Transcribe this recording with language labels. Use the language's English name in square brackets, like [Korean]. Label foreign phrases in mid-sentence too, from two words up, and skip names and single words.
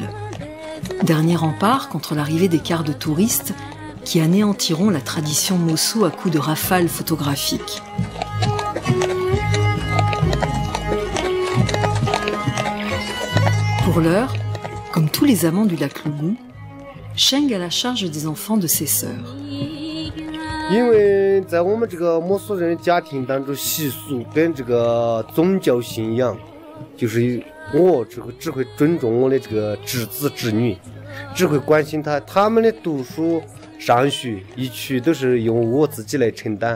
[French] Dernier rempart contre l'arrivée des cars de touristes qui anéantiront la tradition mosso à coups de rafales photographiques. Pour l'heure, comme tous les amants du lac Lougou, Sheng a la charge des enfants de ses sœurs. [Chinese] 因为在我们这个摩梭人的家庭当中，习俗跟这个宗教信仰，就是我只会尊重我的这个侄子侄女，只会关心他们的读书上学一切都是由我自己来承担。